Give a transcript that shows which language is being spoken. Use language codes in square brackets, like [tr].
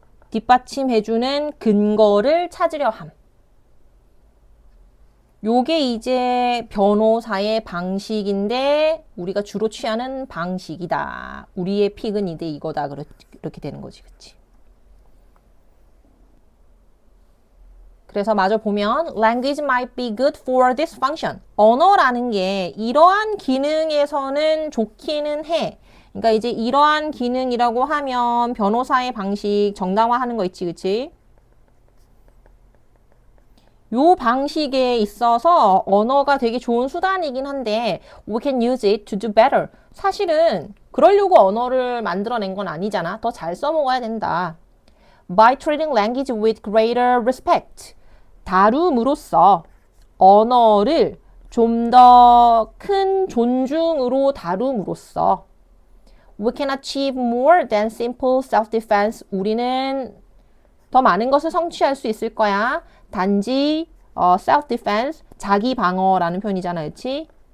[ko] 뒷받침해주는 근거를 찾으려 함. 요게 이제 변호사의 방식인데 우리가 주로 취하는 방식이다. 우리의 픽은 이제 이거다. 그렇게 되는 거지. 그치? 그래서 마저 보면 [en] language might be good for this function. [ko] 언어라는 게 이러한 기능에서는 좋기는 해. 그러니까 이제 이러한 기능이라고 하면 변호사의 방식 정당화하는 거 있지, 그치? 요 방식에 있어서 언어가 되게 좋은 수단이긴 한데 [en] we can use it to do better. [ko] 사실은 그러려고 언어를 만들어낸 건 아니잖아. 더 잘 써먹어야 된다. [en] By treating language with greater respect. [ko] 다룸으로써 언어를 좀 더 큰 존중으로 다룸으로써 [en] we can achieve more than simple self-defense. [ko] 우리는 더 많은 것을 성취할 수 있을 거야. 단지 self-defense, 자기 방어라는 표현이잖아, 그렇지?